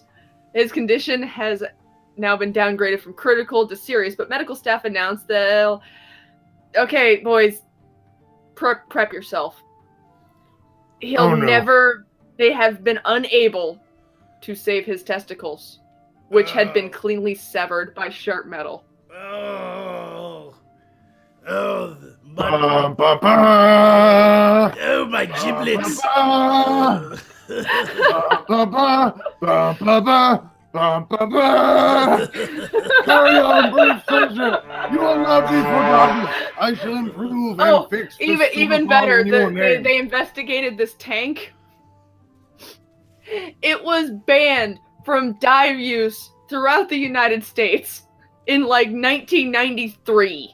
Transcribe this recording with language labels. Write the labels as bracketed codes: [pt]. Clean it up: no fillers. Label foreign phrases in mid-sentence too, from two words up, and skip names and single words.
[en] His condition has now been downgraded from critical to serious, but medical staff announced they'll... Okay, boys, prep yourself. He'll never... They have been unable to save his testicles, which had been cleanly severed by sharp metal. Oh, Ba, ba, ba. oh, my giblets. Ba, ba, ba, ba, ba, ba, ba, ba, ba. Carry on, brave soldier. You will not be forgotten. I shall improve and fix the Even super better, bomb in your name. they investigated this tank. It was banned from dive use throughout the United States in 1993.